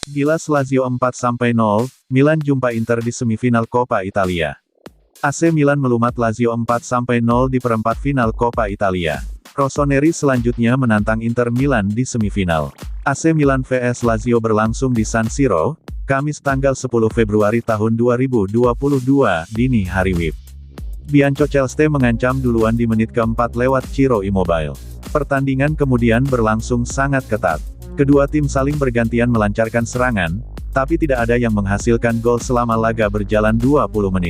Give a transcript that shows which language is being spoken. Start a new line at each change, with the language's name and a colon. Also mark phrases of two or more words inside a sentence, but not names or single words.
Indonesian: Gilas Lazio 4-0, Milan jumpa Inter di semifinal Coppa Italia. AC Milan melumat Lazio 4-0 di perempat final Coppa Italia. Rossoneri selanjutnya menantang Inter Milan di semifinal. AC Milan vs Lazio berlangsung di San Siro, Kamis tanggal 10 Februari tahun 2022, dini hari WIB. Bianco Celeste mengancam duluan di menit keempat lewat Ciro Immobile. Pertandingan kemudian berlangsung sangat ketat. Kedua tim saling bergantian melancarkan serangan, tapi tidak ada yang menghasilkan gol selama laga berjalan 20 menit.